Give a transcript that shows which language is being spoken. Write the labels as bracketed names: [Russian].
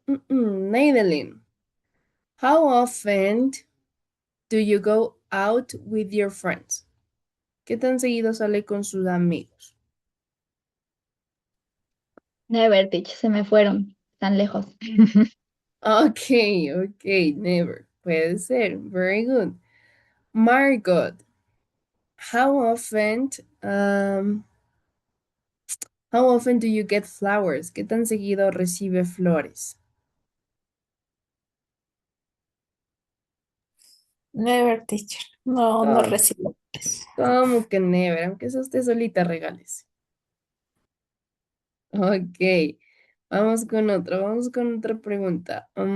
[English] Neidelin, how often do you go out with your friends? [Spanish] ¿Qué tan seguido sale con sus amigos? [English] Never, teach, [Spanish] se me fueron tan lejos. [English] Okay, okay, never. [Spanish] Puede ser. [English] Very good. Margot, how often, um, how often do you get flowers? [Spanish] ¿Qué tan seguido recibe flores? [English] Never, teacher. No, no Oh, [Spanish] recibo eso. ¿cómo que never? Aunque sea usted solita, regales. Ok, vamos con otra pregunta.